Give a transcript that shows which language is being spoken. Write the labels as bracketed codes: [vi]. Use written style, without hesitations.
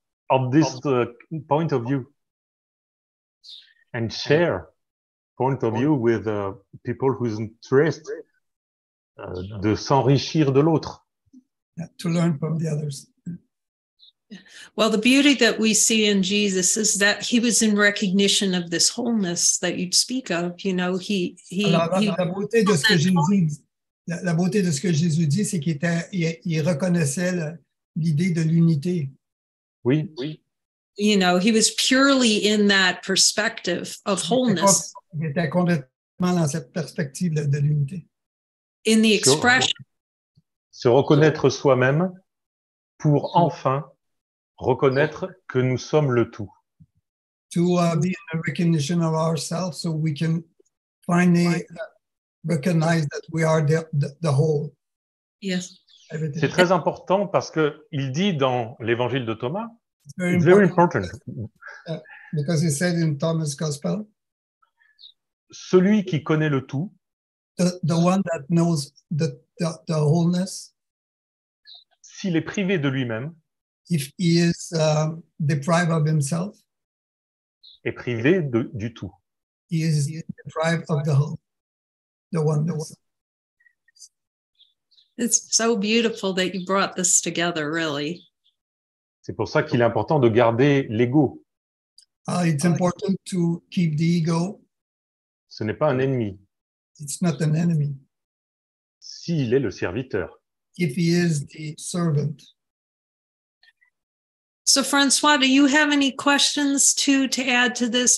[en] of this point of view and share point of view with people whose interest [fr] de s'enrichir de l'autre. [en] Yeah, to learn from the others. Well, the beauty that we see in Jesus is that he was in recognition of this wholeness that you'd speak of. You know, [fr] La beauté de ce que Jésus, la beauté de ce que Jésus dit, c'est qu'il reconnaissait l'idée de l'unité. Oui. [en] You know, he was purely in that perspective of wholeness. [fr] Il était complètement dans cette perspective de l'unité. [en] In the expression. [fr] Se reconnaître soi-même pour enfin reconnaître que nous sommes le tout. [en] To be in a recognition of ourselves so we can finally recognize that we are the whole. Yes. [fr] C'est très important parce que il dit dans l'évangile de Thomas, [en] it's very important. Because he said in Thomas' Gospel, [fr] celui qui connaît le tout, [en] the one that knows the wholeness, [fr] s'il est privé de lui-même, [en] if he is deprived of himself, [fr] est privé du tout. [en] He is deprived of the whole, the oneness. It's so beautiful that you brought this together, really. [fr] C'est pour ça qu'il est important de garder l'ego. [en] It's important to keep the ego. [fr] Ce n'est pas un ennemi. [en] It's not an enemy. [fr] S'il est le serviteur. [en] If he is the servant. So, Francois, do you have any questions to add to this?